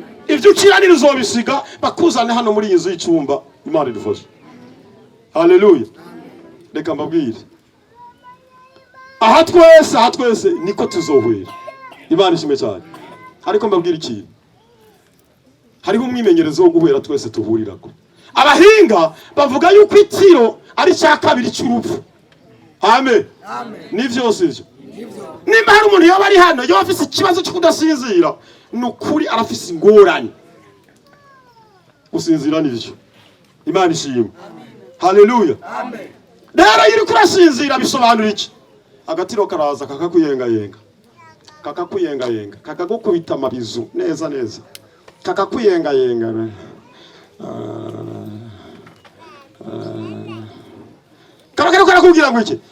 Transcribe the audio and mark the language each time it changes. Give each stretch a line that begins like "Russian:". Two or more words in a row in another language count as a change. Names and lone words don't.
Rundi: Ivyo kiranira uzobisiga bakuzane hano muri inzu y'icumba. Imana idufashe. Haleluya. Reka mbabwire aha twese niko tuzohwera. Imana ishimwe cyane. Ariko mbabwire iki, hariho umwimenyerezo wo guhwera twese tuhurirako. Abahinga bavuga yuko itiro ari cya kabiri cy'urupfu. Amen. Amen. Nivyo sivyo. Nimba hari umuntu yoba ari hano yoba afise ikibazo cyo kudasinzira, nukuri arafise ingorane. Usinzira nivyo. Imana ishimwe. Haleluya. Amen. Rero iri kurasinzira bisobanura iki? Agatiro karaza kakakuyengayenga. Kakakuyengayenga, kakagukubita amabizu neza neza. Kakakuyengayenga. Karakubwira ngo iki?